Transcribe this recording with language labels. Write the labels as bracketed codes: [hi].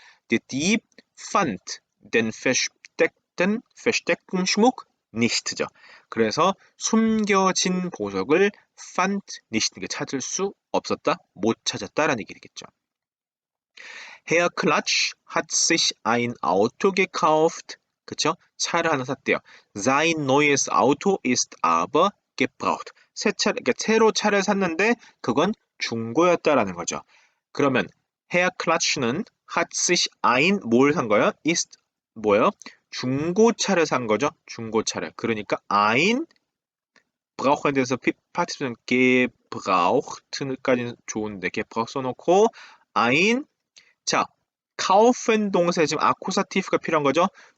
[de] Der Dieb fand den versteckten Schmuck nicht죠. [ko] 그래서 숨겨진 보석을 fand nicht, 찾을 수 없었다, 못 찾았다라는 얘기 되겠죠. [de] Herr Klatsch hat sich ein Auto gekauft. [ko] 그쵸? 차를 하나 샀대요. [de] Sein neues Auto ist aber gebraucht. [ko] 그러니까 새로 차를 샀는데 그건 중고였다라는 거죠. 그러면 Herr Klatsch는 hat sich ein 뭘 산 거예요? ist 뭐예요? 중고차를 산 거죠. 중고차를. 그러니까 ein braucht에 대해서 파티션 gebraucht까지는 좋은데 gebraucht 써놓고 ein 자, kaufen 동사에 지금 아쿠사티프가 필요한 거죠.